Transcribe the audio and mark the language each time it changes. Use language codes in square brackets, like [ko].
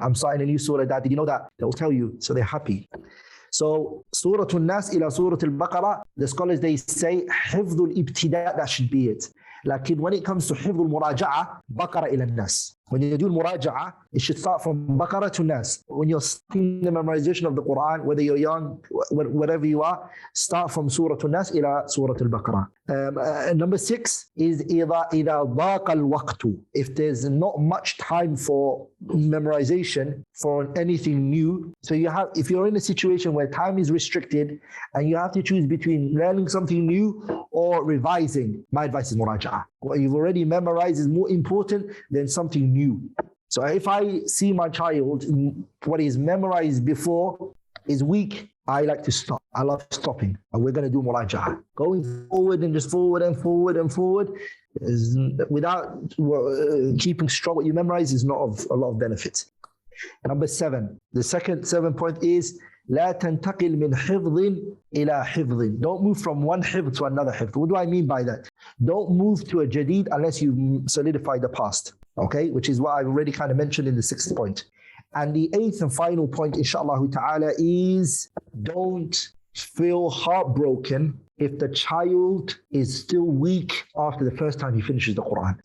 [en] I'm starting a new surah, Dad, did you know that? They'll tell you, so they're happy. So Surah An-Nas ila Surah Al-Baqarah, the scholars, they say Hifdhul Ibtida', that should be it. Like when it comes to Hifdhul Muraja'ah, Baqarah ila Nas. When you do Muraja'ah, it should start from Baqarah to Nas. When you're starting the memorization of the Qur'an, whether you're young, whatever you are, start from Surah An-Nas ila Surah Al-Baqarah. Number 6 is [ar] إِذَا ضَاقَ الْوَقْتُ. [en] If there's not much time for memorization for anything new, so if you're in a situation where time is restricted and you have to choose between learning something new or revising, my advice is Muraja'ah. What you've already memorized is more important than something new. So if I see my child, what he's memorized before is weak, I like to stop. I love stopping. And we're going to do Muraja'ah. Going forward and just forward and forward and forward without keeping strong what you memorize is not of a lot of benefit. Number 7, the second 7 point is [ar] لا تنتقل من حفظ إلى حفظ. [en] Don't move from one hifz to another hifz. What do I mean by that? Don't move to a jadid unless you solidify the past. Okay, which is what I've already kind of mentioned in the 6th point. And the 8th and final point, inshaAllah ta'ala, is don't feel heartbroken if the child is still weak after the first time he finishes the Qur'an.